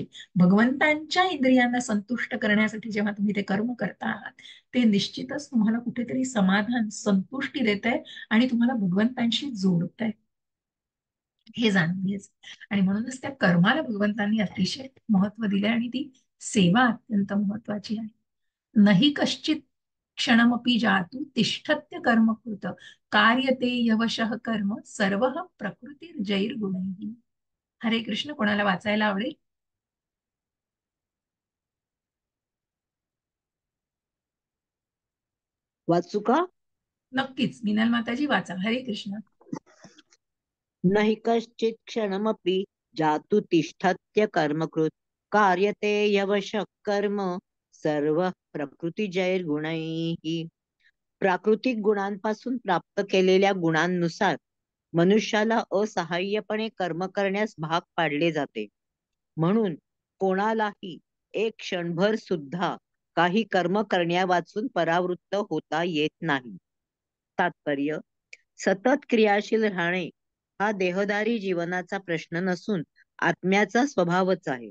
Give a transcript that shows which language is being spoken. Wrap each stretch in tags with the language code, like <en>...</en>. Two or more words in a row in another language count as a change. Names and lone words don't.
<mr>भगवंतांच्या इंद्रियांना संतुष्ट करण्यासाठी जेव्हा तुम्ही ते कर्म करता आहात ते निश्चितच तुम्हाला कुठेतरी समाधान, संतुष्टी देत आहे आणि तुम्हाला भगवंतांशी जोडत आहे, हे जाणून घ्यायचं. आणि म्हणूनच त्या कर्माला भगवंतांनी अतिशय महत्व दिले आणि ती सेवा अत्यंत महत्वाची आहे.</mr> <sa>नहि कश्चित क्षणमपि जातु तिष्ठत्य कर्म कृत कार्यते यवशः कर्म सर्व प्रकृतीर्जैर्गुणैः.</sa> <mr>हरे कृष्ण. कोणाला वाचायला आवडेल? वाचू का? नक्कीच. मिनल माताजी वाचा. हरे कृष्ण.</mr> <sa>नहि कश्चित् क्षणमपि जातु तिष्ठत्य कर्मकृत् कार्यते यवशः कर्म सर्व प्रकृतिजैर्गुणैः.</sa> <mr>प्राकृतिक गुणांपासून प्राप्त केलेल्या गुणांनुसार मनुष्याला असहाय्यपणे कर्म करण्यास भाग पाडले जाते. म्हणून कोणालाही एक क्षणभर सुद्धा काही कर्म करण्यावाचून परावृत्त होता येत नाही. तात्पर्य: सतत क्रियाशील राहणे हा देहधारी जीवनाचा प्रश्न नसून आत्म्याचा स्वभावच आहे.</mr>